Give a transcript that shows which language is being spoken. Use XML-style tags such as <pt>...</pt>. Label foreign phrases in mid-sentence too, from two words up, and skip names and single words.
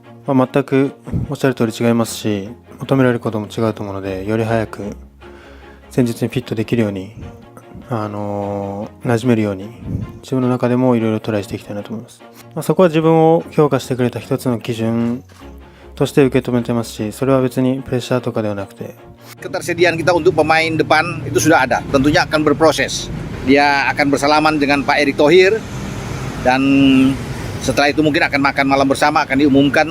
<ja>全くおっしゃる通り違いますし、求められることも違うと思うので、より早く戦術にフィットできるように、馴染めるように自分の中でもいろいろトライしていきたいなと思います。そこは自分を評価してくれた一つの基準として受け止めてますし、それは別にプレッシャーとかではなくて。</ja> <id>Ketersediaan kita untuk pemain depan itu sudah ada, tentunya akan berproses. Dia akan bersalaman dengan Pak Erick Thohir dan setelah itu mungkin akan makan malam bersama, akan diumumkan.</id>